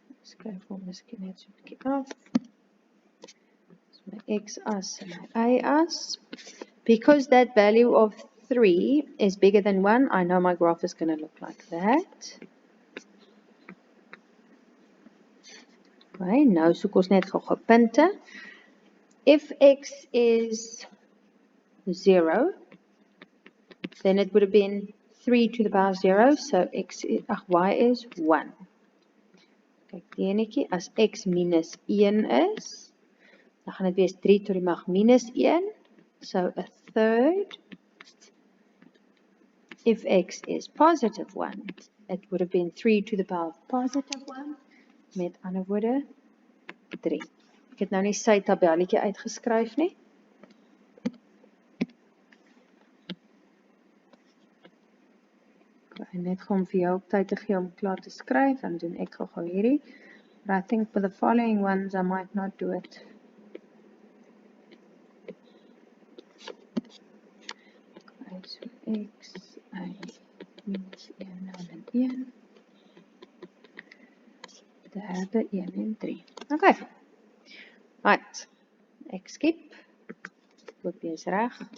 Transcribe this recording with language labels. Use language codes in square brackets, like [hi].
[af] Skryf hom miskien net so 'n bietjie af. Dis my x-as en my y-as. [en] Because that value of 3 is bigger than 1, I know my graph is going to look like that. Okay, [af] nou soek ons net gou punte. [en] If x is 0, then it would have been 3 to the power of 0, so y is 1. [af] Kijk, die enetjie, as x minus 1 is, dan gaan dit wees 3 tot die mag minus 1, [en] so a third. If x is positive 1, it would have been 3 to the power of positive 1, [af] met ander woorde [en] 3. [af] Ek het nou nie sy tabelletjie uitgeskryf nie. En net om vir jou op tyd te gee om klaar te skryf, dan doen ek gou hierdie. [en] But I think for the following ones I might not do it. [af] Okay, so x, y, minus 1 en 1. Derde 1 en 3. Okay. Right. Ek skip. Kopie is reg.